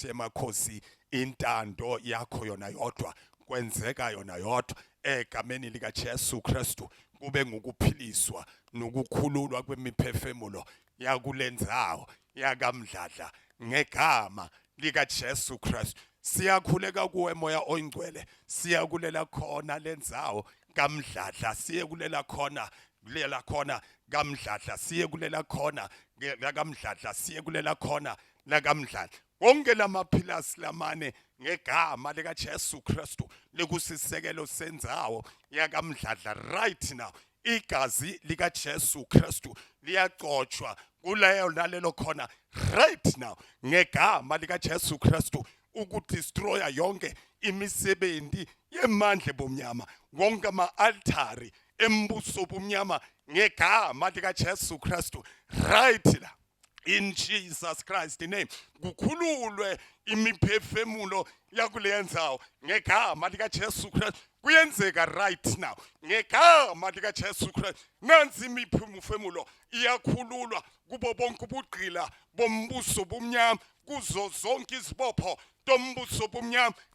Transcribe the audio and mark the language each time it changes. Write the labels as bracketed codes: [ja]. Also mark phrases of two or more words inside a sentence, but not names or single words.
[zu] yemakhosi intando yakho yona yodwa kwenzeka yona yodwa egameni lika Jesu Kristu kube ngukuphiliswa nokukhululwa kwemiphefemulo yakulenzawo yakamdladla ngegama lika Jesu Kristu siyakhuleka kuwe moya oyingcwele siyakulela khona lenzawo kamdladla siye kulela khona kulela khona kamdladla siye kulela khona lakamdladla siye kulela khona lakamdladla wonke lamaphilasi lamane ngegama lika Jesu Kristu likusisekelo senzawo yakamdladla [en] right now [zu] igazi lika Jesu Kristu liyaqotshwa kuleyo nalelo khona [en] right now [zu] ngegama lika Jesu Kristu ukudestroya yonke imisebenzi yemandla bomnyama wonke ama-altari embuso bomnyama ngegama lika Jesu Kristu right la [en] in Jesus Christ name [zu] kukhululwe imiphefemulo yakulenzawo ngegama lika Jesu Kristu kuyenzeka [en] right now [zu] ngegama lika Jesu Kristu nansi imiphefemulo iyakhululwa kubo bonke ubugqila bombuso bomnyama kuzo zonke izibopho dombuso bomnyama